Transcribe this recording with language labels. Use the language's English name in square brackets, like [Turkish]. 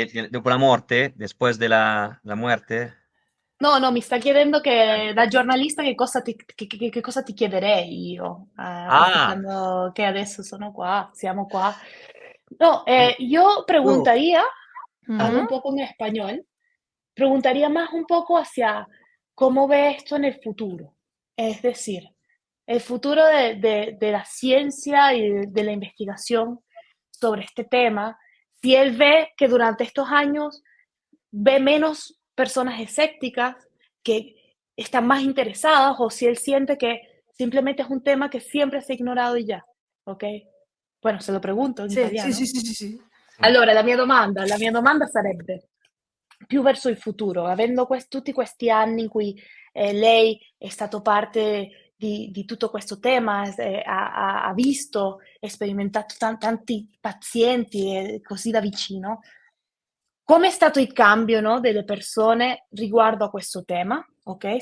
[Italian] dopo la morte, [Spanish] después de la muerte? [Italian] no, mi sta chiedendo che da giornalista che cosa ti chiederei io, Ah, approfittando che adesso sono qua, siamo qua. No, io, [Spanish] yo [Italian] io- [Spanish] preguntaría, hablo Ujú. un poco en español, preguntaría más un poco hacia cómo ve esto en el futuro. Es decir, el futuro de la ciencia y de la investigación sobre este tema, si él ve que durante estos años ve menos personas escépticas que están más interesadas o si él siente que simplemente es un tema que siempre se ha ignorato y ya, ok? Bueno, se lo pregunto in Sí, sí, [Italian] italiano. [Spanish] sí, sí, sí, sí. [Italian] sì. Allora, la mia domanda sarebbe, più verso il futuro, avendo tutti questi anni in cui lei è stato parte di tutto questo tema, ha visto e sperimentato tanti pazienti così da vicino, come è stato il cambio, no, delle persone riguardo a questo tema, ok?